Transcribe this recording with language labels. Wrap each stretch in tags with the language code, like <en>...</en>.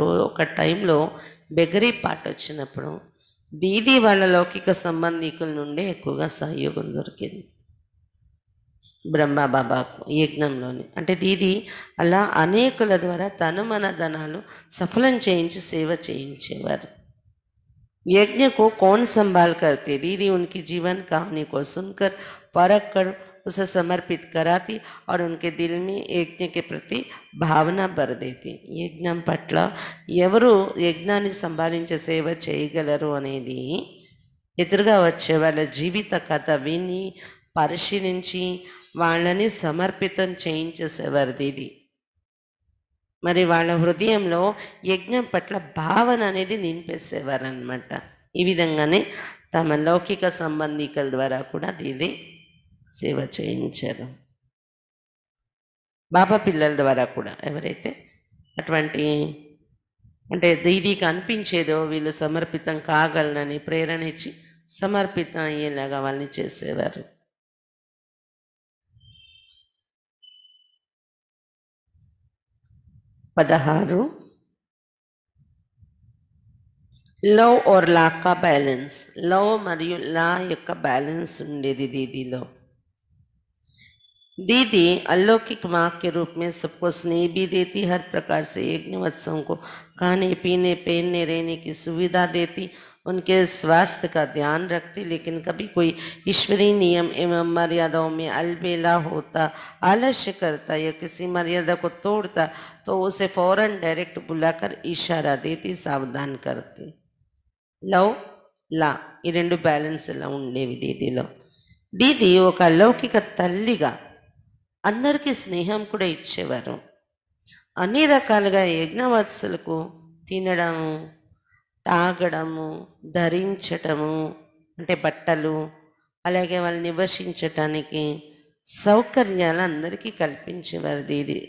<te>ఒక టైంలో బెగరీ పాట వచ్చినప్పుడు దీది వాళ్ళ లౌకిక సంబంధికుల నుండి ఎక్కువగా సహయోగం దొరికింది బ్రహ్మ బాబాకు యజ్ఞంలోని। అంటే దీది అలా అనేకుల ద్వారా తన మన ధనాలు సఫలం చేయించి సేవ చేయించేవారు।</te> <hi>यज्ञ को कौन संभाल करते? दीदी उनकी जीवन कहानी को सुनकर परख कर उसे समर्पित कराती और उनके दिल में यज्ञ के प्रति భావన భర దేతి।</hi> <te>యజ్ఞం పట్ల ఎవరు యజ్ఞాన్ని సంభాళించే సేవ చేయగలరు అనేది ఎదురుగా వచ్చే వాళ్ళ జీవిత కథ విని పరిశీలించి వాళ్ళని సమర్పితం చేయించేసేవారు దీది। మరి వాళ్ళ హృదయంలో యజ్ఞం పట్ల భావన అనేది నింపేసేవారు అనమాట। ఈ విధంగానే తమ లౌకిక సంబంధికుల ద్వారా కూడా దీది సేవ చేయించారు। బాబా పిల్లల ద్వారా కూడా ఎవరైతే అటువంటి అంటే దీదీకి అనిపించేదో వీళ్ళు సమర్పితం కాగలనని ప్రేరణ ఇచ్చి సమర్పితం అయ్యేలాగా వాళ్ళని చేసేవారు।</te> <hi>పదహారు లవ్ और ला का बैलेंस।</hi> <te>लव మరియు లా యొక్క బ్యాలెన్స్ ఉండేది దీదీలో।</te> <hi>दीदी अलौकिक माँ के रूप में सबको स्नेह भी देती, हर प्रकार से यज्ञोत्सव को खाने पीने पहनने रहने की सुविधा देती, उनके स्वास्थ्य का ध्यान रखती, लेकिन कभी कोई ईश्वरीय नियम एवं मर्यादाओं में अलबेला होता, आलस्य करता या किसी मर्यादा को तोड़ता तो उसे फौरन डायरेक्ट बुलाकर इशारा देती, सावधान करती।</hi> <te>लव లా ఈ రెండు బ్యాలెన్స్ ఎలా ఉండేవి దీదీలో। దీది ఒక అలౌకిక తల్లిగా అందరికీ స్నేహం కూడా ఇచ్చేవారు। అన్ని రకాలుగా యజ్ఞవత్సలకు తినడము, తాగడము, ధరించటము అంటే బట్టలు, అలాగే వాళ్ళు నివసించటానికి సౌకర్యాలు అందరికీ కల్పించేవారు దీది।</te>